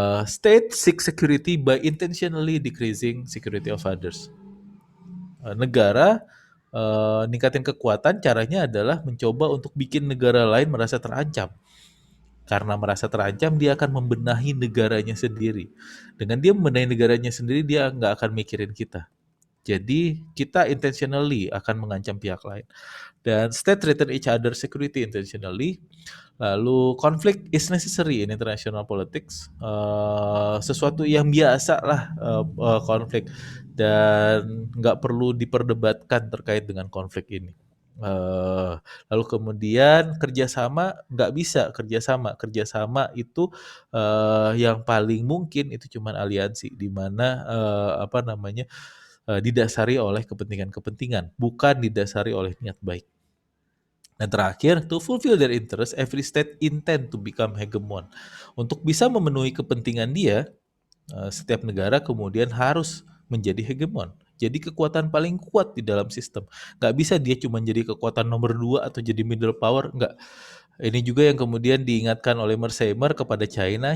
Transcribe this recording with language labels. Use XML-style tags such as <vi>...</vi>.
<en>State seeks security by intentionally decreasing security of others.</en> <id>Negara ningkatin kekuatan caranya adalah mencoba untuk bikin negara lain merasa terancam. Karena merasa terancam, dia akan membenahi negaranya sendiri. Dengan dia membenahi negaranya sendiri, dia nggak akan mikirin kita. Jadi kita intentionally akan mengancam pihak lain. Dan</id> <en>state threaten each other security intentionally.</en> <id>Lalu</id> <en>konflik is necessary in international politics.</en> <id>Sesuatu yang biasa lah konflik dan nggak perlu diperdebatkan terkait dengan konflik ini. Lalu kemudian kerjasama nggak bisa kerjasama itu yang paling mungkin itu cuma aliansi di mana apa namanya didasari oleh kepentingan-kepentingan, bukan didasari oleh niat baik. Dan terakhir,</id> <en>to fulfill their interest, every state intend to become hegemon.</en> <id>Untuk bisa memenuhi kepentingan dia, setiap negara kemudian harus menjadi hegemon. Jadi kekuatan paling kuat di dalam sistem. Nggak bisa dia cuma jadi kekuatan nomor 2 atau jadi middle power, nggak. Ini juga yang kemudian diingatkan oleh Mearsheimer kepada China.</id>